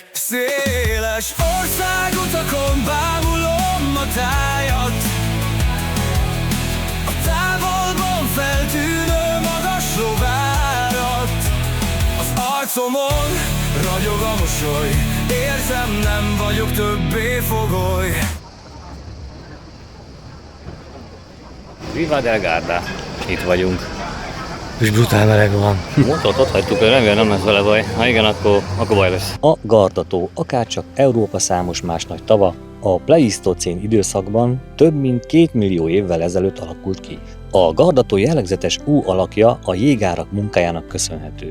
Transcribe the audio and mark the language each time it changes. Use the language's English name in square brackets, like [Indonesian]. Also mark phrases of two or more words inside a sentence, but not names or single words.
[Hungarian] Széles országutakon bámulom a tájat, a távolban feltűnő magas rovárat. Az arcomon ragyog a mosoly, érzem, nem vagyok többé fogoly. Riva del Garda. Itt vagyunk. És brutál meleg van. Motort ott hagytuk, remélem nem lesz vele baj. Ha igen, akkor baj lesz. A Garda-tó, akárcsak Európa számos más nagy tava, a pleisztocén időszakban több mint 2 millió évvel ezelőtt alakult ki. A Garda-tó jellegzetes U alakja a jégárak munkájának köszönhető.